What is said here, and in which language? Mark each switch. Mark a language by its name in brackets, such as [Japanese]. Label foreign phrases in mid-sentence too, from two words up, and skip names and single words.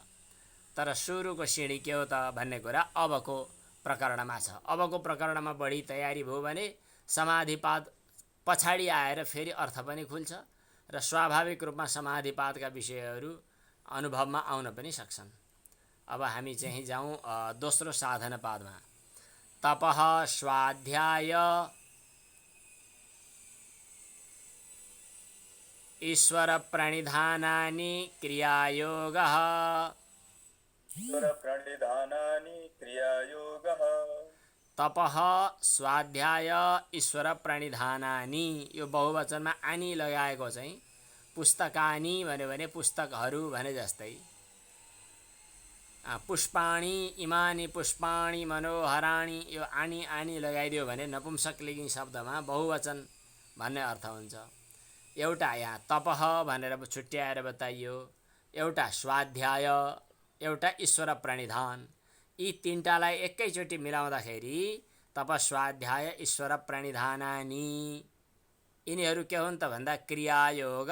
[Nepali] तर सुरुको सिँढी के हो त भन्ने कुरा अबको प्रकरणमा छ। अबको प्रकरणमा बढी तयारी भयो भने समाधिपाद पछाडि आएर फेरि अर्थ पनि खुल्छ र स्वाभाविक रूपमा समाधिपादका विषयहरू अनुभवमा आउन पनि सक्छन्। अब हामी चाहिँ जाउँ दोस्रो साधनपादमा। [Sanskrit] तपः स्वाध्याय ईश्वर प्रणिधानानि क्रियायोगः। तपः स्वाध्याय ईश्वर प्रणिधानानि, [Nepali] यो बहुवचनमा आनी लगाएको चाहिँ पुस्तकानि भन्यो भने पुस्तकहरू भने जस्तै। [Sanskrit] पुष्पाणि इमानि पुष्पाणि मनोहराणि, [Nepali] यो आनी लगाइदियो भने नपुंसकलिङ्गी शब्दमा बहुवचन भन्ने अर्थ हुन्छ। एउटा यहाँ तपः भनेर छुट्याएर बताइयो, एउटा स्वाध्याय, एउटा ईश्वर प्रणिधान। यी तीनटालाई एकैचोटि मिलाउँदाखेरि [Sanskrit] तपस्वाध्याय ईश्वर प्रणिधानानि, [Nepali] यिनीहरू के हुन् त भन्दा क्रियायोग।